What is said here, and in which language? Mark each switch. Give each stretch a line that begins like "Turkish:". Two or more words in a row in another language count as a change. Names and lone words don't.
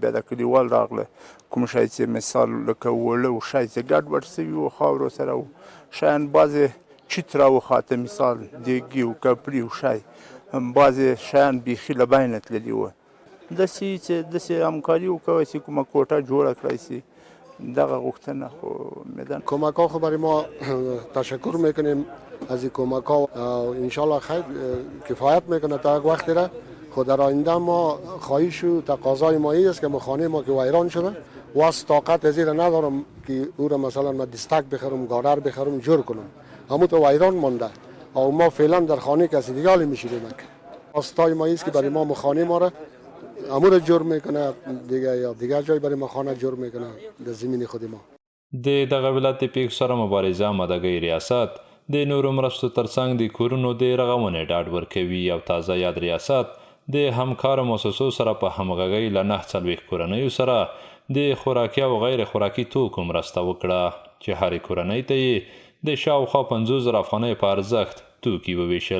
Pashto: بیا د کلیوال راغله، کوم شی چې مثال لکه اوړه و شی چې ګډوډ سوي وو خاورو سره و، شیان بعضې چیت راوخاته، مثال دیګي و کپړي و شی، بعضې شیان بیخي له بینه تللي وو. داسې چې داسې همکاري وکوی چې کومه کوټه جوړه کړی سي، دغه غوښتنه خو میدان
Persian: کمک ها خو برای ما تشکر میکنیم از این کمک ها، انشالله خیر کفایت میکنه تا یک وقتی را. خود در آینده ما خواهش و تقاضای ما این است که خانه ما که ویران شده واس طاقت از این ندارم که او را مثلا ما دستک بخرم، گادر بخرم، جور کنم، همون تو ویران مانده و ما فعلا در خانه کسی دیگه حالی میشیدیم. خواستای ما است که برای ما خانه ما را امور جور میکنه دیگه، یا دیگه جای برای ما خانه جور میکنه در زمین خود ما.
Pashto: د دغه ولایت د پیښو سره مبارزه امادګۍ ریاست د نورو مرستو ترڅنګ د کورونو د رغونې ډاډ ورکوي او تازه یاد ریاست د همکارو مؤسسو سره په همغږۍ له 940 کورنیو سره د خوراکي او غیر خوراکي توکو مرسته وکړه چې هرې کورنۍ ته یې د شاوخوا 50,000 افغانۍ په ارزښت توکي وویشل.